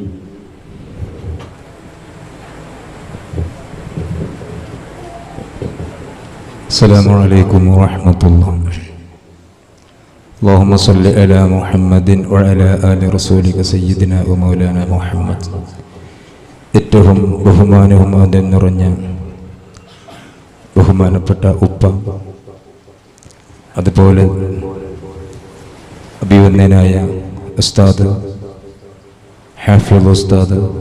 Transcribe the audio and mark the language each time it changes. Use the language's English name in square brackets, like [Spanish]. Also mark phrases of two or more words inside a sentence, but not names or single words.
[Arabic] السلام عليكم ورحمة الله. اللهم صل على محمد وعلى آل رسولك سيدنا ومولانا محمد. [Malayalam] ഏറ്റവും ബഹുമാനവും ആദരവും നിറഞ്ഞ ബഹുമാനപ്പെട്ട ഉപ്പ, അതുപോലെ അഭിവന്ദനായ ഉസ്താദ് ഹാഫിൾ ഉസ്താദ്,